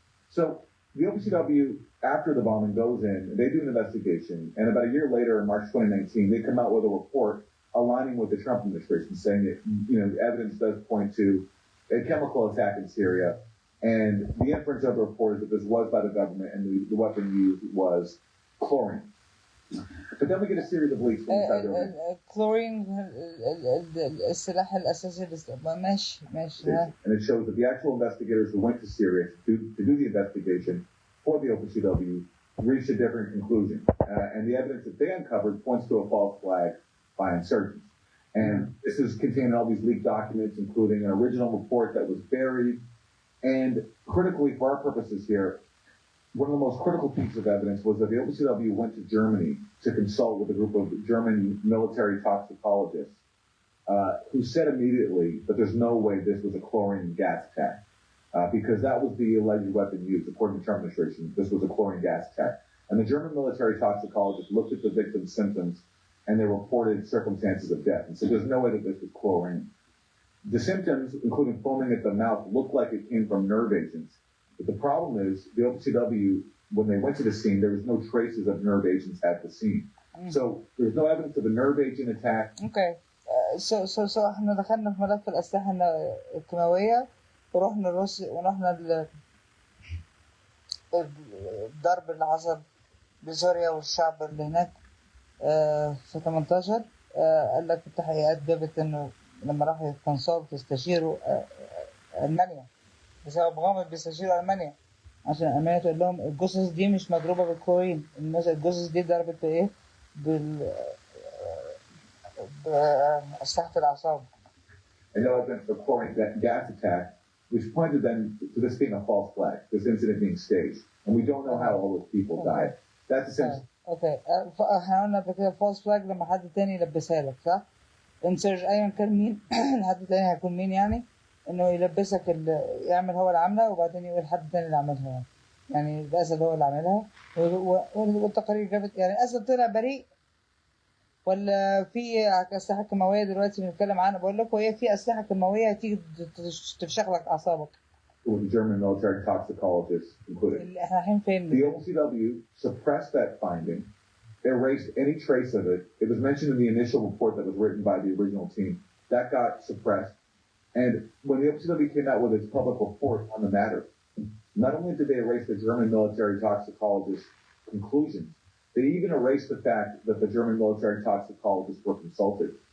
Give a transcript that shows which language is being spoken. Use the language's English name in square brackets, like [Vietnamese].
[English] So the OPCW, after the bombing, goes in, they do an investigation, and about a year later, in March 2019, they come out with a report aligning with the Trump administration, saying that the evidence does point to a chemical attack in Syria, and the inference of the report is that this was by the government, and the weapon used was chlorine. But then we get a series of leaks from inside the [Arabic] chlorine السلاح الأساسي ماشي. [English] And it shows that the actual investigators who went to Syria to do the investigation for the OPCW reached a different conclusion. And the evidence that they uncovered points to a false flag by insurgents. And this is contained in all these leaked documents, including an original report that was buried. And critically, for our purposes here, one of the most critical pieces of evidence was that the OPCW went to Germany to consult with a group of German military toxicologists who said immediately that there's no way this was a chlorine gas attack because that was the alleged weapon used. According to the Trump administration, this was a chlorine gas attack. And the German military toxicologists looked at the victim's symptoms and they reported circumstances of death and said there's no way that this was chlorine. The symptoms, including foaming at the mouth, looked like it came from nerve agents. But the problem is, the OPCW, when they went to the scene, there was no traces of nerve agents at the scene. So there's no evidence of a nerve agent attack. Okay. [Arabic] احنا دخلنا في ملف الأسلحة الكيماوية ورحنا روسيا ورحنا الضرب اللي حصل بسوريا والشعب اللي هناك في 18. قال لك التحقيقات جابت انه لما راحوا يتكونسلت يستشيروا ألمانيا بسبب غامض بيستشيروا ألمانيا عشان ألمانيا تقول لهم الجثث دي مش مضروبة بالكلورين، الجثث دي ضربت بإيه؟ بأسلحة الأعصاب. [English] And there was a chlorine gas attack, which pointed then to this being a false flag, this incident being staged, and we don't know how all those people died. That's essentially. [Arabic] اوكي احنا قلنا قبل كده [English] false flag [Arabic] لما حد تاني يلبسها لك، صح؟ انسرج ايا كان مين حد تاني هيكون مين يعني، انه يلبسك يعمل هو العمله وبعدين يقول حد تاني اللي عملها يعني الاسد هو اللي عملها والتقارير جابت يعني الاسد طلع بريء ولا في اسلحه كيماويه دلوقتي بنتكلم عنها. بقول لكم هي في اسلحه كيماويه تيجي تفشخ لك اعصابك. [English] The German military toxicologists concluded. The OPCW suppressed that finding, erased any trace of it. It was mentioned in the initial report that was written by the original team. That got suppressed. And when the OPCW came out with its public report on the matter, not only did they erase the German military toxicologists' conclusions, they even erased the fact that the German military toxicologists were consulted.